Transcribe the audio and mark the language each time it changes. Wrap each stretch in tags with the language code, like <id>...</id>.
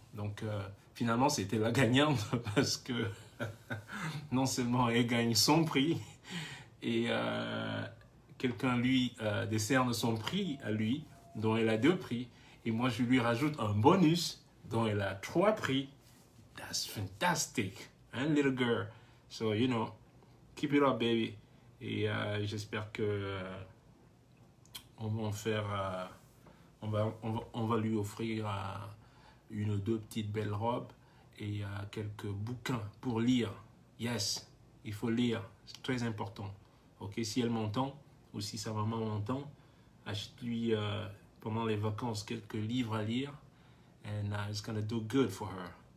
<fr>Donc finalement c'était la gagnante parce que non seulement elle gagne son prix et quelqu'un lui décerne son prix à lui dont elle a deux prix et moi je lui rajoute un bonus dont elle a trois prix.</fr> <en>That's fantastic, hein, little girl. So you know, keep it up, baby.</en> <fr>Et j'espère que on va en faire, on va lui offrir une ou deux petites belles robes et quelques bouquins pour lire. Yes, il faut lire, c'est très important. Ok, si elle m'entend ou si sa maman m'entend, achète-lui pendant les vacances quelques livres à lire</fr> <en>and it's gonna do good for her.</en>